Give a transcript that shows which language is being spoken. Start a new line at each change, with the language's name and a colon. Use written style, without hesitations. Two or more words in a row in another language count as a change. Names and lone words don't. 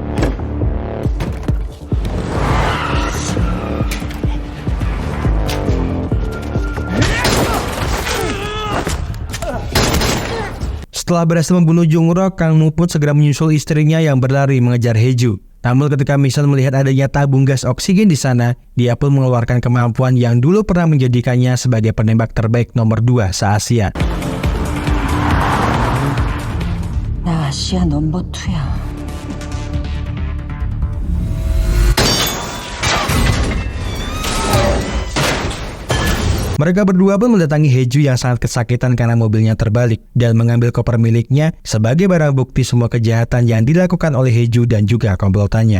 Indonesian: Setelah berhasil membunuh Jung-rok, Kang Mu pun segera menyusul istrinya yang berlari mengejar Hae-ju. Namun ketika Mi-son melihat adanya tabung gas oksigen di sana, dia pun mengeluarkan kemampuan yang dulu pernah menjadikannya sebagai penembak terbaik nomor 2 se-Asia.
Korean: 나 아시아 넘버 2야.
Indonesian: Mereka berdua pun mendatangi Hae-ju yang sangat kesakitan karena mobilnya terbalik dan mengambil koper miliknya sebagai barang bukti semua kejahatan yang dilakukan oleh Hae-ju dan juga komplotannya.